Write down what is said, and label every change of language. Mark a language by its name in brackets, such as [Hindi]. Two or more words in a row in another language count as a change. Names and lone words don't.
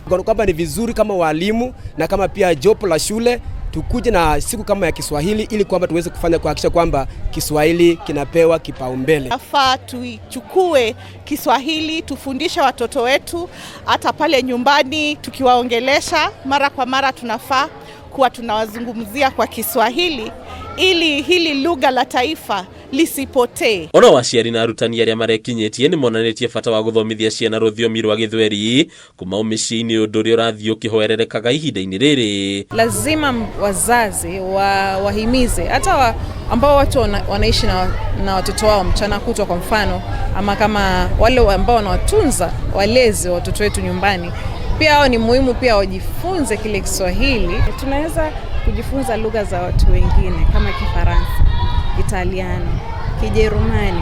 [Swahili] Kwamba ni vizuri kama walimu na kama pia jopo la shule tukuje na siku kama ya Kiswahili ili kwamba tuweze kuhakikisha kwamba Kiswahili kinapewa kipaumbele. Afaa tuichukue Kiswahili, tufundishe watoto wetu hata pale nyumbani tukiwaongelesha mara kwa mara, tunafaa kuwa tunawazungumzia kwa Kiswahili ili hili lugha la taifa lisipotee. [Kikuyu] Ona waciari na arutani arĩa marekinyĩtie nĩ monanĩtie bata wa gũthomithia ciana rũthiomi rwa Gĩthweri kuma mĩciĩ-inĩ ũndũ ũrĩa ũrathiĩ ũkĩhoererekaga ihinda-inĩ rĩrĩ. [Swahili] Lazima wazazi wahimize hata ambao watu wanaishi na watoto wao mchana kutwa kwa mfano, ama kama wale ambao wanawatunza walezi watoto wetu nyumbani, pia hao ni muhimu pia wajifunze kile Kiswahili. Tunaweza kujifunza lugha za watu wengine kama Kifaransa, Italiano, Kijerumani.